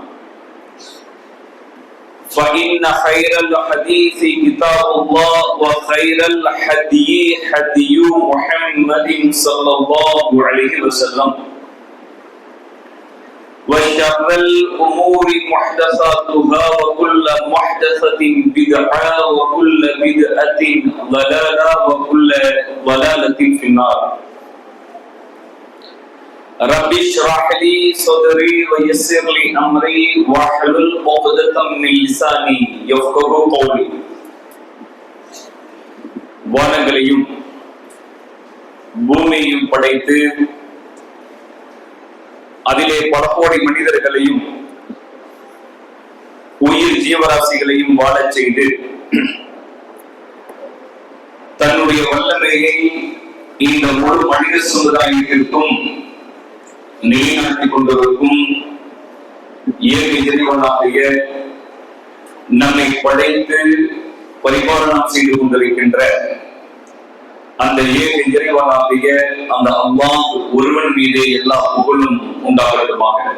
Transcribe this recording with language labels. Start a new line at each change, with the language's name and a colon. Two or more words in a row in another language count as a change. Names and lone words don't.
Arabic: فإن خير الحديث كتاب الله وخير الهدي هدي محمد صلى الله عليه وسلم وشر الأمور محدثاتها وكل محدثة بدعة وكل بدعة ضلالة وكل ضلالة في النار رب اشرح لي صدري ويسر لي امري واحلل عقدة من لساني يفقهوا قولي
Tamil: வானங்களையும் பூமியையும் படைத்து அதிலே பல கோடி மனிதர்களையும் உயிர் ஜீவராசிகளையும் வாழச் செய்து தன்னுடைய வல்லமையை இந்த முழு மனித சமுதாயத்திற்கும் நிலைநாட்டிக் கொண்டிருக்கும் ஏக இறைவனாகிய நம்மை படைத்து பரிபாலனம் செய்து கொண்டிருக்கின்ற அந்த ஏக இறைவனாகிய அந்த அல்லாஹ் ஒருவன் மீதே எல்லா புகழும் உண்டாகட்டுமாக.